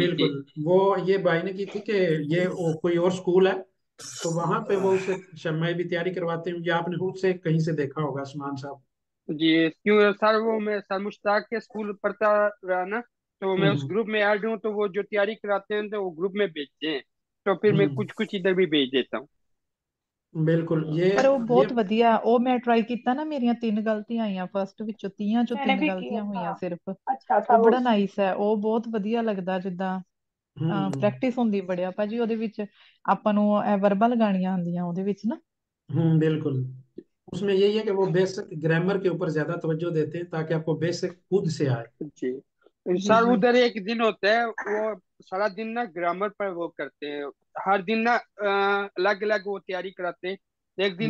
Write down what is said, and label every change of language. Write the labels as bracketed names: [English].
[Hindi] बिल्कुल, वो ये भाई ने की थी कि ये वो कोई और स्कूल है, तो वहां पे वो उसे शम्मा भी तैयारी करवाते हैं, या आपने खुद से कहीं से देखा होगा उस्मान साहब। जी क्यों सर, वो मैं सर मुश्ताक के स्कूल पढ़ता रहा ना, तो मैं उस हम्म ग्रुप में ऐड हूँ, तो वो जो तैयारी कराते हैं तो वो ग्रुप में भेजते हैं, तो फिर मैं हम्म। कुछ कुछ इधर भी भेज देता हूँ। बिल्कुल, ये [Punjabi] ਪਰ ਉਹ [Hindi] ये [Punjabi] ਬਹੁਤ ਵਧੀਆ, ਉਹ ਮੈਂ ट्राई ਕੀਤਾ ਨਾ, मेरियां 3 गलतियां ਆਈਆਂ फर्स्ट ਵਿੱਚੋਂ, 30 ਚੋਂ [Hindi] मैंने 3 भी किया गलतियां था। [Punjabi] ਹੋਈਆਂ ਸਿਰਫ। [Hindi] अच्छा था [Punjabi] ਉਹ [Hindi] वो। [Punjabi] ਬੜਾ ਨਾਈਸ ਹੈ, ਉਹ ਬਹੁਤ ਵਧੀਆ ਲੱਗਦਾ ਜਿੱਦਾਂ [Hindi] हम्म [Punjabi] ਪ੍ਰੈਕਟਿਸ ਹੁੰਦੀ ਬੜਿਆ ਭਾਜੀ ਉਹਦੇ ਵਿੱਚ, ਆਪਾਂ ਨੂੰ ਵਰਬਲ ਗਾਣੀਆਂ आंदियां ਉਹਦੇ ਵਿੱਚ ना। [Hindi] बिल्कुल, उसमें यही है कि वो बेसिक ग्रामर के ऊपर ज्यादा तवज्जो देते हैं ताकि आपको बेसिक खुद से आए। जी जी सर, जी। उधर एक दिन होता है वो सारा दिन ना ग्रामर पर वो करते हैं, हर दिन ना अलग अलग वो तैयारी कराते हैं। एक दिन